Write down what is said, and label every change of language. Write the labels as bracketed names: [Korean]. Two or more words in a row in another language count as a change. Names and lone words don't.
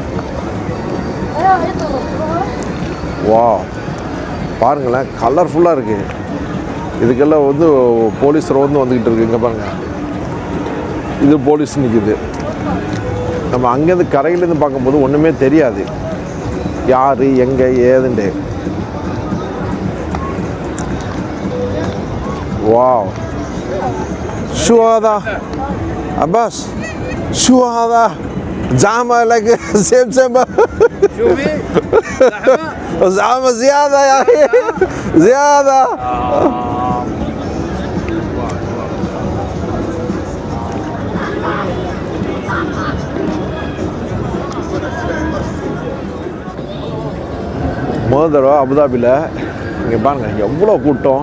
[Tamil] வா பாருங்களேன், கலர்ஃபுல்லாக இருக்குது. இதுக்கெல்லாம் வந்து போலீஸ் வந்துக்கிட்டு இருக்குது. இங்கே பாருங்கள், இது போலீஸ் நிற்கிது. நம்ம அங்கேருந்து கரையிலேருந்து பார்க்கும்போது ஒன்றுமே தெரியாது யார் எங்கே ஏதுண்டு. [Arabic] واو شو هذا عباس؟ شو هذا؟ زعمة لك سيب شوفي زعمة زيادة يا أخي زيادة. [Tamil] முதல் தடவை அபுதாபியில் இங்கே பாருங்கள் எவ்வளோ கூட்டம்.